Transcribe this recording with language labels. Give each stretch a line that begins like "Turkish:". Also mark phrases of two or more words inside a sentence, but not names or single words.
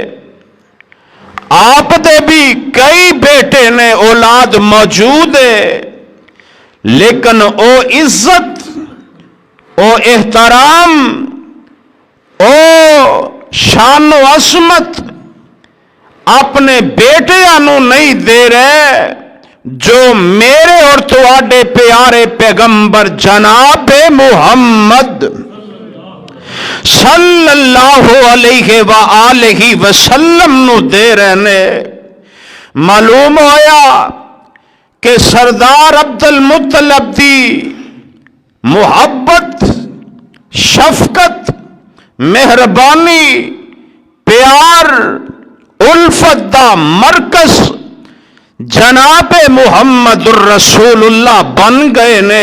Punjabi: آپ دے وی کئی بیٹے نے، اولاد موجود ہے، لیکن او عزت، او احترام, او شان و عصمت اپنے بیٹیاں نوں نہیں دے رہے جو میرے اور تہاڈے پیارے پیغمبر جناب محمد
Arabic: صلى الله عليه وآله وسلم
Punjabi: نوں دے رہے نے. معلوم ہویا کہ سردار عبدالمطلب دی محبت، شفقت، مہربانی، پیار، الفت دا مرکز جناب
Arabic: محمد رسول الله
Punjabi: بن گئے نے.